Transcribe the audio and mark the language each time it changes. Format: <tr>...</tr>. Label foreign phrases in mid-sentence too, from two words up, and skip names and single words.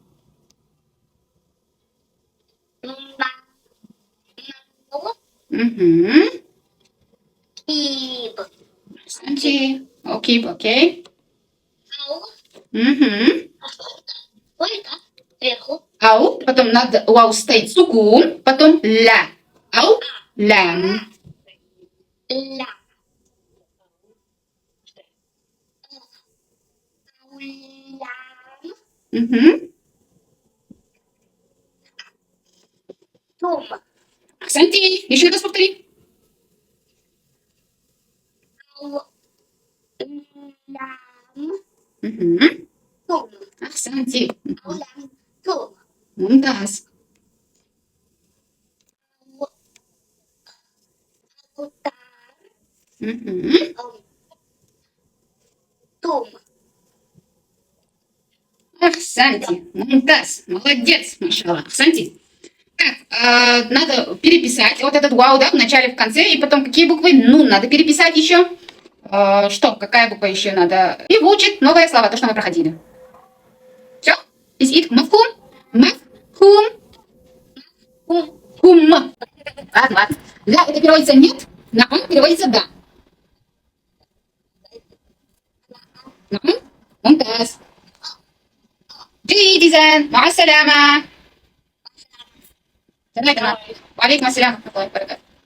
<ru>Угу. Санти. Окей, окей. Угу. Сверху. Ау, потом надо вау стоит сукун, потом ля. Ау, лям. Ля. Угу. ثم Ахсанти. Еще раз повтори. لام Мгм. ثم Ахсанти.</ru> <ar>أو لام ثم</ar> <ru>Мумтаз.</ru> <ar>أو تار</ar> <ru>Мгм.</ru> <ar>أو ثم</ar> <ru>Ахсанти. Мумтаз. Молодец, машаллах. Ахсанти. Так, надо переписать вот этот вау, да, в начале, в конце, и потом какие буквы? Ну, надо переписать еще. Что, какая буква еще надо? И выучить новые слова, то, что мы проходили. Все? Исит, мафхум? Мафхум? ثم Хум. Ладно, ладно. Да, это переводится нет, на переводится да.</ru> <ar>ممتاز. جيد إذن مع السلامة. تمام. وعليكم السلام ورحمة الله وبركاته.</ar>